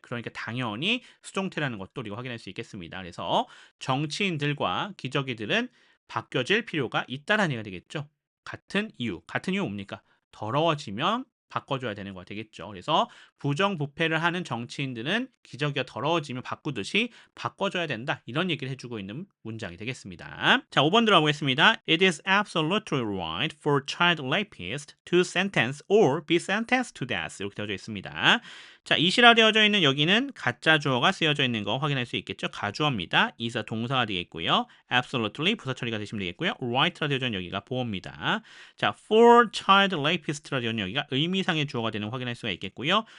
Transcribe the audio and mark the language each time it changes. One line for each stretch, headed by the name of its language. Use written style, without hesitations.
Korean: 그러니까 당연히 수동태라는 것도 우리가 확인할 수 있겠습니다. 그래서 정치인들과 기저귀들은 바뀌어질 필요가 있다라는 얘기가 되겠죠. 같은 이유. 같은 이유 뭡니까? 더러워지면 바꿔줘야 되는 거가 되겠죠. 그래서 부정부패를 하는 정치인들은 기저귀가 더러워지면 바꾸듯이 바꿔줘야 된다. 이런 얘기를 해주고 있는 문장이 되겠습니다. 자, 5번 들어가보겠습니다.
English: It is absolutely right for child rapist to sentence or be sentenced to death.
Korean: 이렇게 되어져 있습니다. 자, 이시라 되어져 있는 여기는 가짜 주어가 쓰여져 있는 거 확인할 수 있겠죠. 가주어입니다. 이사 동사가 되겠고요. absolutely 부사 처리가 되시면 되겠고요. right라 되어져 있는 여기가 보어입니다. 자,
English: for child rapist
Korean: 라 되어 있는 여기가 의미상의 주어가 되는 거 확인할 수가 있겠고요.